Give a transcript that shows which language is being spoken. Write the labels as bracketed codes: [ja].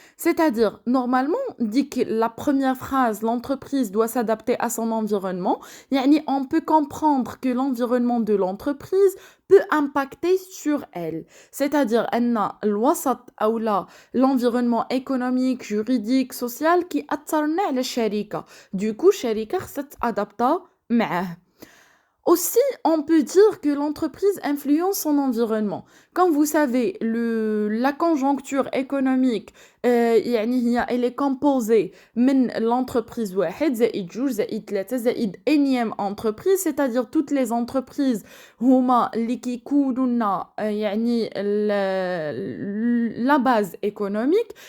[fr] C'est-à-dire, normalement, dit que la première phrase, l'entreprise doit s'adapter à son environnement, [ar] يعني [fr] on peut comprendre que l'environnement de l'entreprise peut impacter sur elle. C'est-à-dire, [ar] أن الوسط أو [fr] l'environnement économique, juridique, social qui [ar] أثرنا على الشركة. [fr] Du coup, [ar] الشركة خصها تتأدابتا معاه. [fr] Aussi, on peut dire que l'entreprise influence son environnement. Comme vous savez, la conjoncture économique, elle est composée de l'entreprise [ar] واحد زائد جوج زائد ثلاثة زائد [fr] énième entreprise, c'est-à-dire toutes les entreprises [ar] هما اللي كيكونوا لنا [fr] la base économique.